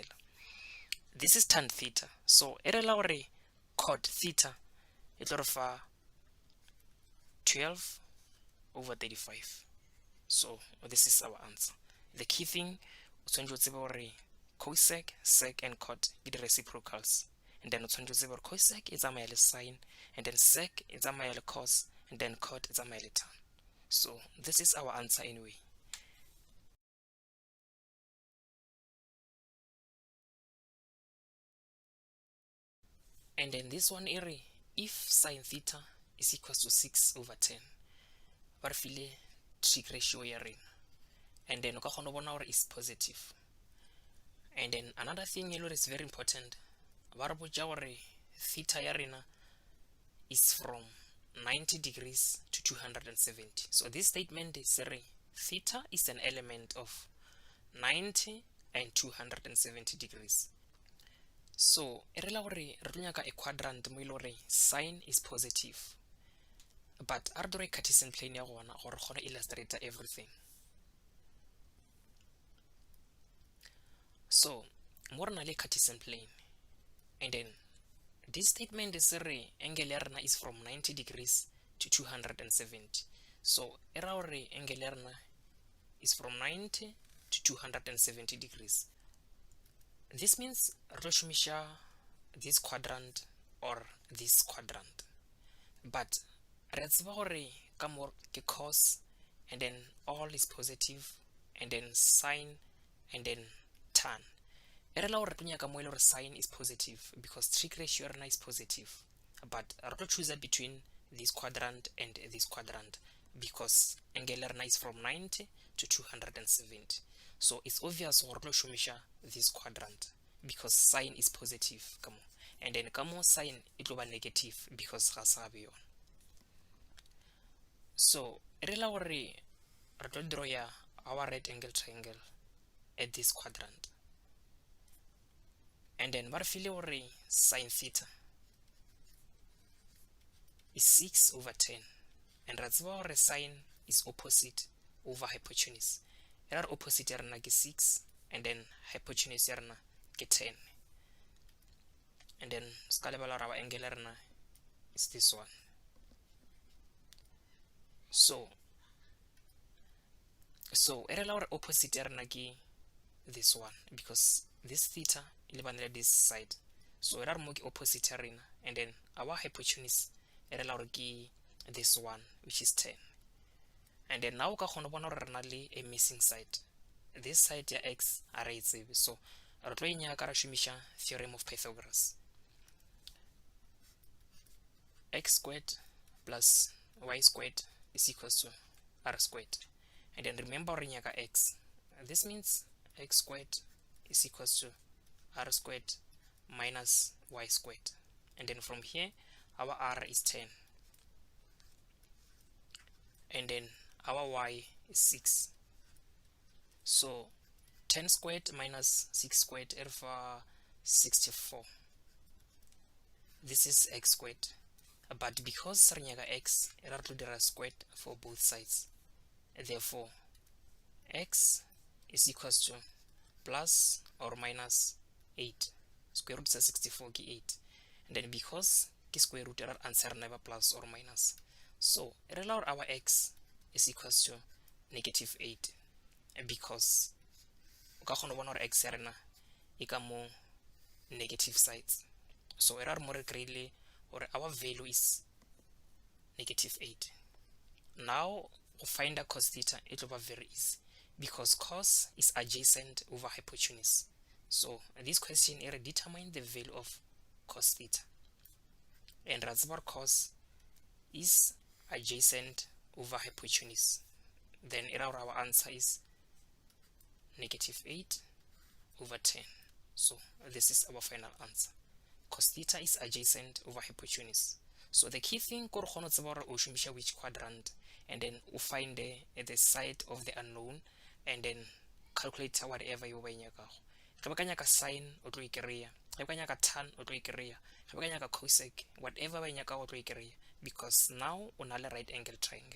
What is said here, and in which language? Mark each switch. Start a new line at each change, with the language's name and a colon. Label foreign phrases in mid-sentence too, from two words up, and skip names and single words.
English: This is tan theta, so
Northern Sotho: e re la gore
English: cot theta
Northern Sotho: e tlo re fa
English: 12 over 35. So this is our answer. The key thing
Northern Sotho: o tshwanetse o tsebe gore
English: cosec, sec and cot
Northern Sotho: ke di
English: reciprocals, and then
Northern Sotho: o tshwanetse o tsebe gore
English: cosec
Northern Sotho: e tsamaya le
English: sine, and then sec
Northern Sotho: e tsamaya le
English: cos, and then cot
Northern Sotho: e tsamaya le
English: tan. So this is our answer anyway. And then this one area, if sine theta is equals to 6 over 10,
Northern Sotho: ba re file
English: trig ratio
Northern Sotho: ya rena,
English: and then
Northern Sotho: o ka kgona bona gore
English: is positive. And then another thing is very important,
Northern Sotho: ba re botsa gore
English: theta
Northern Sotho: ya rena
English: is from 90 degrees to 270. So this statement is saying theta is an element of 90 and 270 degrees. So e re la gore re tlo nyaka a quadrant mo ile gore sine is positive, but a re draw Cartesian plane ya gona gore kgona illustrate everything. So
Northern Sotho: mo re na le
English: Cartesian plane, and then this statement is saying angle
Northern Sotho: ya rena
English: is from 90 degrees to 270. So
Northern Sotho: e ra gore
English: angle
Northern Sotho: ya rena
English: is from 90 to 270 degrees. This means
Northern Sotho: re tlo shumisha
English: this quadrant or this quadrant, but
Northern Sotho: re tseba gore ka mo ke
English: cos, and then all is positive, and then sine, and then tan.
Northern Sotho: E re la gore re tlo nyaka mo ile gore
English: sine is positive because trig ratio
Northern Sotho: ya rena
English: is positive, but
Northern Sotho: re tlo
English: choose between this quadrant and this quadrant because angle
Northern Sotho: ya rena
English: is from 90 to 270. So it's obvious
Northern Sotho: gore re tlo shumisha
English: this quadrant because sine is positive
Northern Sotho: ka mo,
English: and then
Northern Sotho: ka mo sine e tlo ba
English: negative because
Northern Sotho: ga sa be yona.
English: So
Northern Sotho: re la gore re tlo
English: draw ya our right angle triangle at this quadrant, and then
Northern Sotho: ba re file gore
English: sine theta is 6 over 10, and
Northern Sotho: ra tseba gore
English: sine is opposite over hypotenuse.
Northern Sotho: E ra re opposite ya rena ke 6,
English: and then hypotenuse
Northern Sotho: ya rena ke
English: 10, and then
Northern Sotho: ska lebala
English: our angle
Northern Sotho: ya rena
English: is this one.
Northern Sotho: So e re la gore opposite ya rena ke
English: this one because this theta
Northern Sotho: e lebanele
English: this side, so
Northern Sotho: e ra re mo ke opposite ya rena,
English: and then our hypotenuse
Northern Sotho: e re la gore ke
English: this one, which is 10. And then now
Northern Sotho: o ka kgona bona gore re na le
English: a missing side, this side
Northern Sotho: ya x a re tsebe, so re tlo e nyaka ra shumisha
English: theorem of Pythagoras. X squared plus y squared is equals to r squared, and then remember
Northern Sotho: re nyaka
English: x, this means x squared is equals to r squared minus y squared, and then from here our r is 10, and then our y is 6. So 10 squared minus 6 squared is 64. This is x squared, but because
Northern Sotho: re nyaka
English: x,
Northern Sotho: e ra tlo dira
English: squared for both sides, therefore x is equals to plus or minus 8. Square root sa 64 ke 8, and then because ke square root, our answer never plus or minus, so
Northern Sotho: e re la gore
English: our x is equals to negative 8, because
Northern Sotho: o ka kgona bona gore
English: x
Northern Sotho: ya rena e ka mo
English: negative sides. So error more greatly, or our value is -8. Now to find a cos theta, it will be very easy because cos is adjacent over hypotenuse. So this question here determine the value of cos theta, and Ratzbar cos is adjacent over hypotenuse. Then our answer is -8/10. So this is our final answer. Cos theta is adjacent over hypotenuse. So the key thing
Northern Sotho: ko re kgona tseba gore o shumisha
English: which quadrant, and then o find the side of the unknown, and then calculate whatever you
Northern Sotho: ba nyakago. Ge ba ka nyaka sine o tlo ikreya, ge ba ka nyaka tan o tlo ikreya, ge ba ka nyaka cosec, whatever ba nyakago o tlo ikreya,
English: because now
Northern Sotho: o na le
English: right angle triangle.